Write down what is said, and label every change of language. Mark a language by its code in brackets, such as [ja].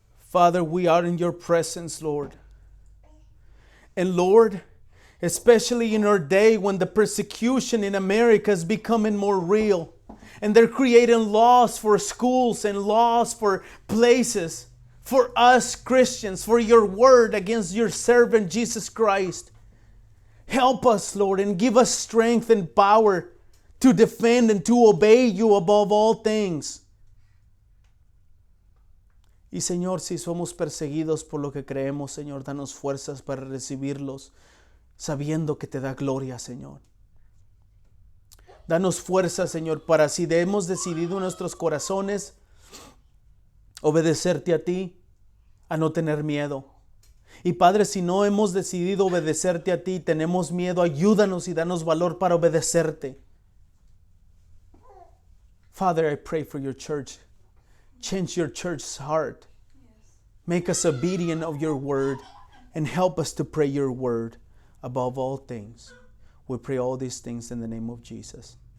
[en] Father, we are in your presence, Lord. And Lord, especially in our day when the persecution in America is becoming more real, and they're creating laws for schools and laws for places, for us Christians, for your word against your servant Jesus Christ. Help us, Lord, and give us strength and power to defend and to obey you above all things. [es] Y Señor, si somos perseguidos por lo que creemos, Señor, danos fuerzas para recibirlos, sabiendo que te da gloria, Señor. Danos fuerzas, Señor, para si hemos decidido en nuestros corazones obedecerte a ti, a no tener miedo. Y Padre, si no hemos decidido obedecerte a ti, tenemos miedo, ayúdanos y danos valor para obedecerte. [en] Father, I pray for your church. Change your church's heart. Make us obedient of your word and help us to pray your word above all things. We pray all these things in the name of Jesus.